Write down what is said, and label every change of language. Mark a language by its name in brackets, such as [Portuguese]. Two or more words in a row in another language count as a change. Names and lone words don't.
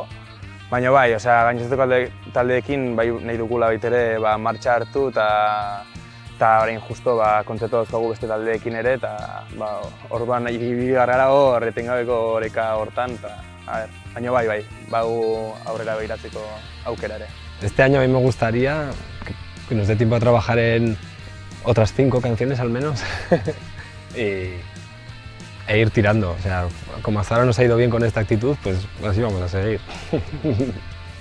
[Basque] Baina bai, gainontzeko taldeekin bai nahi dugula baitere martxa hartu eta orain justo kontzertu dauzkagu beste taldeekin ere eta orduan ibili gara hor etengabeko oreka hortan eta baina bai, bagu aurrera begiratzeko aukera ere. [Spanish] Este año a mí me gustaría que nos dé tiempo a trabajar en otras 5 canciones al menos e ir tirando. Como hasta ahora nos ha ido bien con esta actitud, pues así vamos a seguir.